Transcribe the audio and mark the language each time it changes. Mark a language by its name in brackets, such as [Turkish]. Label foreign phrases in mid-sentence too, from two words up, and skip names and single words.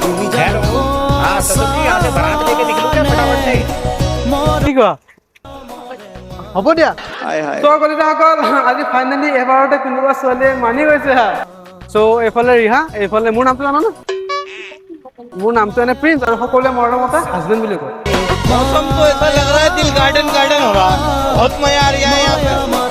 [Assamese] কি কোৱা হ'ব দিয়া চ' কলিতাসকল আজি ফাইনেলি এবাৰতে কোনোবা ছোৱালীয়ে মানি গৈছে হা চ' এইফালে ৰিহা এইফালে মোৰ নামটো জানা ন মোৰ নামটো এনে প্ৰিন্স আৰু সকলোৱে মৰমতে হাজবেণ্ড বুলি কয় [Hindi] मौसम तो ऐसा लग रहा है दिल गार्डन गार्डन हो रहा है बहुत मजा आ रहा है यहाँ पे